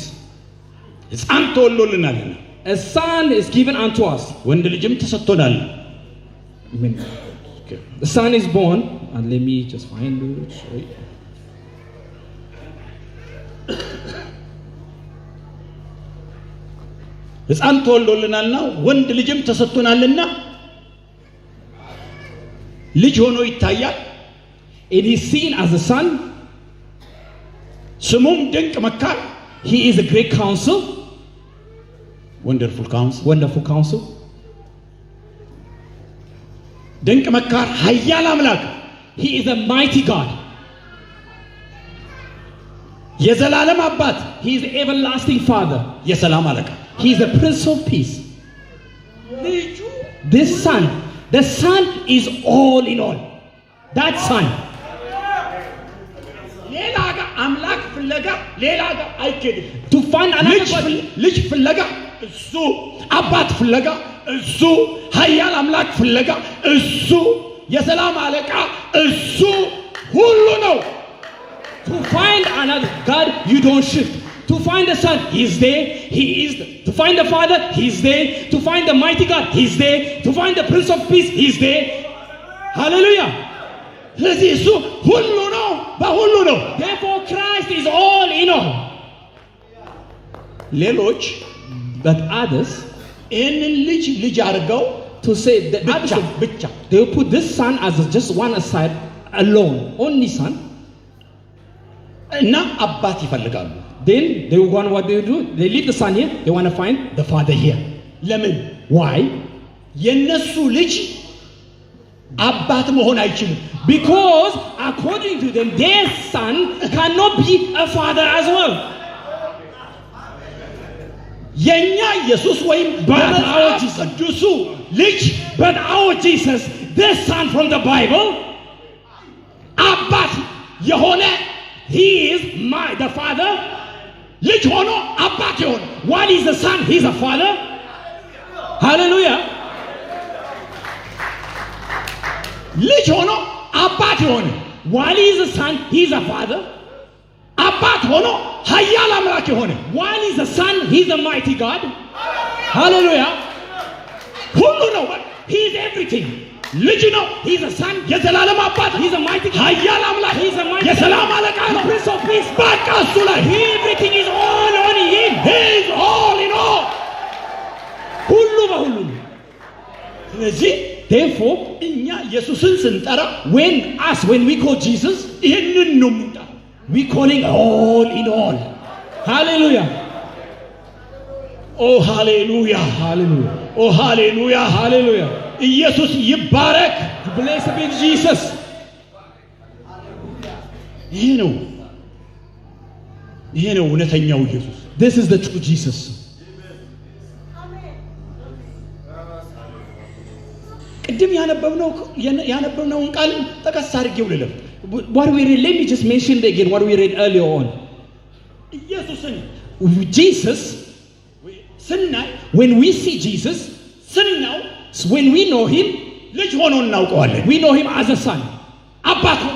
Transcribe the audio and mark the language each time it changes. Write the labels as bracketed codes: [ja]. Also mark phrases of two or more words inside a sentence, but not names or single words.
[am] ሕፃን ተወልዶልናልና [en] A son is given unto us. [am] ወንድ ልጅም ተሰጥቶናል [en] The son is born, and let me just find it. Sorry. [am] ሕፃን ተወልዶልናልና ወንድ ልጅም ተሰጥቶናልና ልጅ ሆኖ ይታያል [en] It is seen as a son. [am] ስሙም ድንቅ መካር [en] He is a great counsel. wonderful counsel Wonderful counsel. [am] ድንቅ መካር ኃያል አምላክ [en] He is a mighty God. [am] የዘላለም አባት [en] He is the everlasting Father. [am] የሰላም አለቃ [en] He is the Prince of Peace. [am] ልጁ [en] This son, the son is all in all. That son. [am] ሌላ ጋር አምላክ ፊት ፍለጋ ሌላ ጋር አይኬድም። [en] To find another God. [am] ልጅ ፍለጋ እሱ፣ አባት ፍለጋ እሱ፣ ኃያል አምላክ ፍለጋ እሱ፣ የሰላም አለቃ እሱ፣ ሁሉ ነው። [en] To find another God, you don't shift. To find the Son, He's there, He is there. To find the Father, He's there. To find the mighty God, He's there. To find the Prince of Peace, He's there. Hallelujah. [am] ስለዚህ እሱ ሁሉ ነው፣ በሁሉ ነው። [en] Therefore Christ is all in all. [am] ሌሎች [en] But others, [am] ይህንን ልጅ አድርገው [en] to say that others, [am] ብቻ [en] they will put this Son as just one aside, alone, only Son. [am] እና አባት ይፈልጋሉ። [en] Then they want what they do. They leave the Son here. They want to find the Father here. [am] ለምን? [en] Why? [am] የነሱ ልጅ አባት መሆን አይችልም። [en] Because according to them, their son cannot be a father as well. [am] የኛ ኢየሱስ ወይም በመጽሐፍ ቅዱሱ ልጅ [en] But our Jesus, this Son from the Bible, [am] አባት የሆነ [en] He is the Father. [am] ልጅ ሆኖ አባት የሆነ [en] What is the Son? He's a Father. Hallelujah. [am] ልጅ ሆኖ አባት የሆነ [en] What is the Son? He's a Father. [am] አባት ሆኖ ኃያል አምላክ የሆነ [en] What is the Son? He's a mighty God. Hallelujah. [am] ሁሉ ነው። [en] He's everything. [am] ልጅ ነው። [en] He's a Son. [am] የዘላለም አባት [en] He's a mighty God. [am] ኃያል አምላክ [en] He's a mighty [am] የሰላም አለቃ [en] The [am] ነው። [en] Prince of Peace. [am] በቃ እሱ ላይ [en] Everything is all on Him. He is all in all። [am] ሁሉ በሁሉ ነው። ስለዚህ [en] Therefore, [am] እኛ ኢየሱስን ስንጠራ [en] when we call Jesus, [am] ይህንን ነው የምንጠራው። [en] we calling all in all. Hallelujah. [am] ኦ ሃሌሉያ፣ [en] Hallelujah. [am] ኦ ሃሌሉያ፣ [en] Hallelujah. [am] ኢየሱስ ይባረክ። [en] Blessed be Jesus. [am] ይሄ ነው እውነተኛው ኢየሱስ። [en] This is the true Jesus. [am] ቅድም ያነበብነውን ቃል ጠቀስ አድርጌው ልለፍ። [en] What we read, let me just mention it again what we read earlier on. [am] ኢየሱስን [en] Jesus, [am] ስናይ [en] when we see Jesus, [am] ስናው [en] when we know Him, [am] ልጅ ሆኖ እናውቀዋለን። [en] we know Him as a Son. [am] አባት ሆኖ